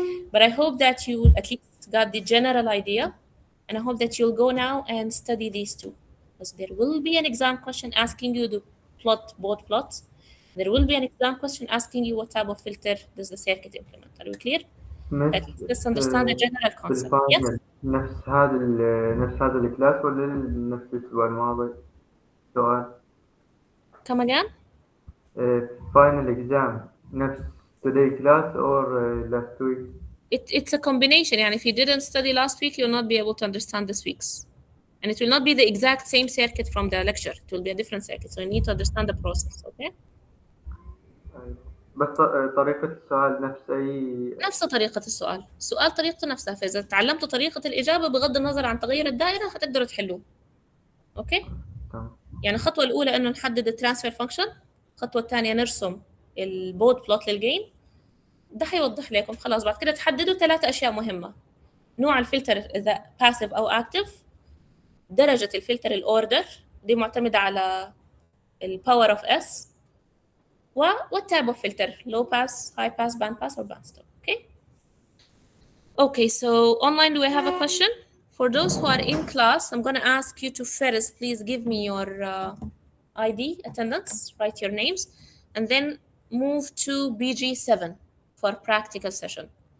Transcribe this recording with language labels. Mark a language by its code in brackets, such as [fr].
[en] But I hope that you at least got the general idea, and I hope that you'll go now and study these 2. Because there will be an exam question asking you to plot both plots. There will be an exam question asking you what type of filter does the circuit implement. Are we clear? At least let's understand the general concept. Yes? [ar] بالفاينل نفس هذا الكلاس ولا نفس الأسبوع الماضي؟ سؤال. [en] Come again? Final exam [ar] نفس [en] today class or last week? It's a combination. And if you didn't study last week, you'll not be able to understand this week's. And it will not be the exact same circuit from the lecture. It will be a different circuit. So you need to understand the process, okay? [ar] بس طريقة السؤال نفس أي نفس طريقة السؤال. السؤال طريقته نفسها. فإذا تعلمتوا طريقة الإجابة بغض النظر عن تغير الدائرة هتقدروا تحلوه. أوكي؟ تمام. يعني الخطوة الأولى إنه نحدد الترانسفير فانكشن. الخطوة الثانية نرسم البود بلوت للجين. ده هيوضح لكم. خلاص بعد كده تحددوا 3 أشياء مهمة. نوع الفلتر إذا باسيف أو أكتف. درجة الفلتر الأوردر دي معتمدة على الباور اوف اس. [en] what type of filter? Low pass, high pass, band pass, or band stop? Okay. Okay, so online, do I have a question? For those who are in class, I'm going to ask you to first please give me your ID, attendance, write your names, and then move to BG7 for practical session.